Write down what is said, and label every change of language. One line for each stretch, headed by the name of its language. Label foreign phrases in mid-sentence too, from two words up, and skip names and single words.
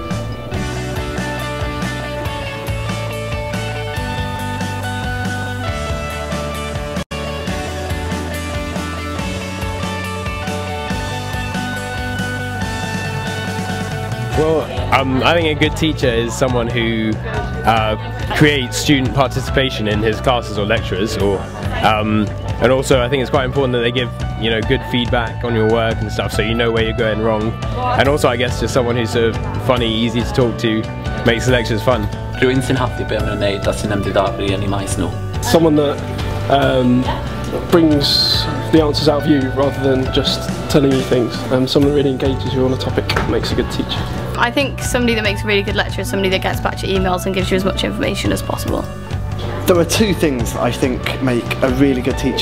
English: Well, I think a good teacher is someone who creates student participation in his classes or lectures, and also I think it's quite important that they give good feedback on your work and stuff, so you know where you're going wrong. And also, I guess, just someone who's sort of funny, easy to talk to, makes the lectures fun.
Welsh: Rhywun sy'n hoffi be maen nhw'n neud a sy'n ymdiddori yn eu maes nhw.
English: Someone that brings the answers out of you rather than just telling you things. Someone that really engages you on a topic makes a good teacher. I think somebody that makes a really good lecturer is somebody that gets back to your emails and gives you as much information as possible. There are two things that I think make a really good teacher.